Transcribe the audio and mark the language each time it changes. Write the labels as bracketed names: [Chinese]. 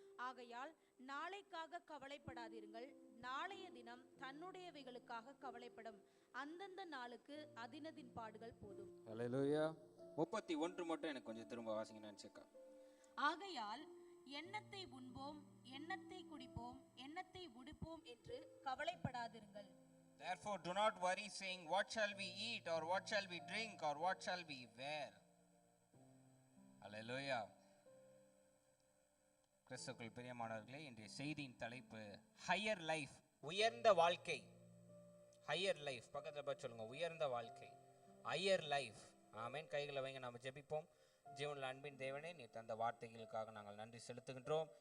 [Tamil] ஆகையால் நாளைக்காக கவலைப்படாதீர்கள். நாளைய தினம் தன்னுடையவைகளுக்காக கவலைப்படும். அந்தந்த நாளுக்கு அதினதின் பாடுகள் போதும். ஹல்லேலூயா. 31 மட்டும் எனக்கு கொஞ்சம் திரும்ப வாசிங்க நினைச்சேக்கா. ஆகையால் எண்ணத்தை உண்போம் எண்ணத்தை குடிப்போம் எண்ணத்தை உடுப்போம் என்று கவலைப்படாதிருங்கள். [English] Therefore do not worry, saying, what shall we eat, or what shall we drink, or what shall we wear? Hallelujah. [Tamil] கிறிஸ்துவுக்குள் பிரியமானவர்களே, இன்றைய செய்தியின் தலைப்பு ஹையர் லைஃப், உயர்ந்த வாழ்க்கை. ஹையர் லைஃப், பக்கத்தில் பார்த்து சொல்லுங்க, உயர்ந்த வாழ்க்கை, ஹையர் லைஃப். ஆமென். கைகளை வைங்க, நாம் ஜெபிப்போம். ஜீவனுள்ள அன்பின் தேவனே, நீ தந்த வார்த்தைகளுக்காக நாங்கள் நன்றி செலுத்துகின்றோம்.